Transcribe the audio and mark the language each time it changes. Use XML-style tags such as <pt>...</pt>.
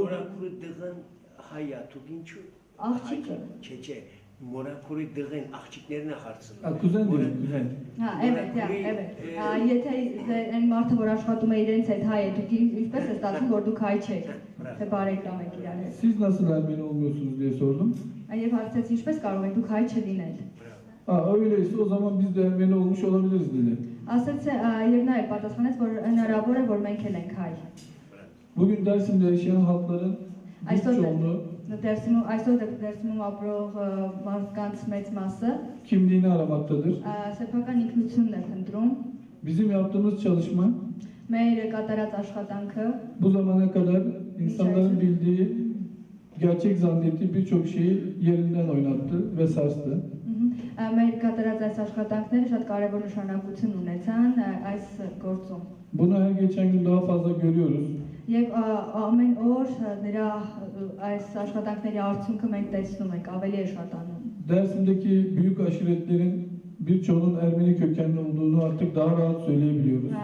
<hy>Մորաքուրի դղան հայա, դուք ինչու։ Աղջիկը։ Չէ, մորաքուրի դղան աղջիկներն է հարցնում։</hy> <tr>kuzen değil, kuzen.</tr> <hy>Evet, եթե այն մարդը, որ աշխատում է իրենց հետ հայ է, դուք ինչպես է ստացվում, որ դուք հայ չեք, թե բարեկամ եք իրար հետ։</hy> <tr>Siz nasıl Ermeni olmuyorsunuz diye sordum.</tr> <hy>Եվ հարցեցի, ինչպես կարող եք դուք հայ չլինել։</hy> <tr>Öyleyse o zaman biz de Ermeni olmuş olabiliriz dedi.</tr> <hy>Ասաց եւ նա պատասխանեց, որ հնարավոր է, որ մենք էլ ենք հայ։</hy> <tr>Bugün Dersim'de yaşayan halkların büyük çoğunluğu</tr> <hy>Այսօր Դերսիմում ապրող մարդկանց մեծ մասը</hy> <tr>kimliğini aramaktadır.</tr> <hy>սեփական ինքնությունն է փնտրում։</hy> <tr>Bizim yaptığımız çalışma</tr> <hy>Մեր կատարած աշխատանքը</hy> <tr>bu zamana kadar insanların bildiği, gerçek zannettiği birçok şeyi yerinden oynattı ve sarstı.</tr> <hy>մեր կատարած այս աշխատանքները շատ կարևոր նշանակություն ունեցան այս գործում։</hy> <tr>Bunu her geçen gün daha fazla görüyoruz.</tr> <hy>Եվ ամեն օր նրա այս աշխատանքների արդյունքը մենք տեսնում ենք, ավելի է շատանում։</hy> <tr>Dersim'deki büyük aşiretlerin birçoğunun Ermeni kökenli olduğunu artık daha rahat söyleyebiliyoruz.</tr>